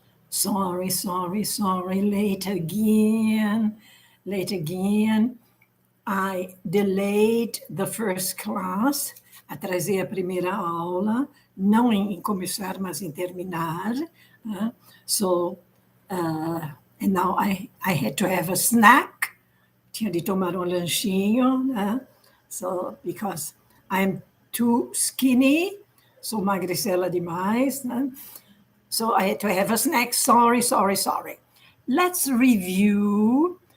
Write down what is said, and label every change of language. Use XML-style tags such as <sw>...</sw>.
<en>Sorry, sorry, sorry, late again. Late again. I delayed the first class.</en> <pt>Atrasei a primeira aula, não em começar, mas em terminar.</pt> <en>And now I had to have a snack.</en> <pt>Tinha de tomar um lanchinho,</pt> <en>So, because I'm too skinny,</en> <pt>sou magricela demais,</pt> <en>So I had to have a snack. Sorry, sorry, sorry. Let's review.</en>